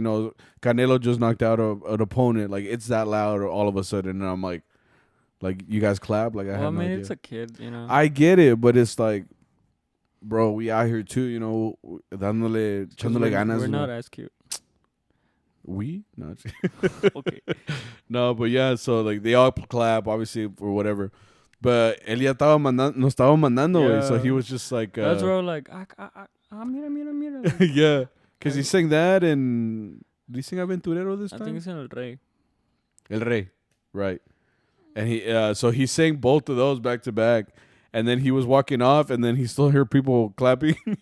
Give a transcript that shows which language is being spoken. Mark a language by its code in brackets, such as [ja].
[en] Canelo just knocked out an opponent. Like it's that loud all of a sudden, and I'm like you guys clap. Like I mean, idea. it's a kid, I get it, but it's like, bro, we out here too, [es] echándole ganas. [en] We're not as cute. We? No. Okay. No, but yeah, so like they all clap, obviously, or whatever. But [es] él ya nos estaba mandando, güey. [en] So he was just like... That's where like, mira. Like, yeah, because he sang that and... Did he sing Aventurero this time? I think it's in El Rey. El Rey, right. And so he sang both of those back to back. And then he was walking off, and then he still heard people clapping.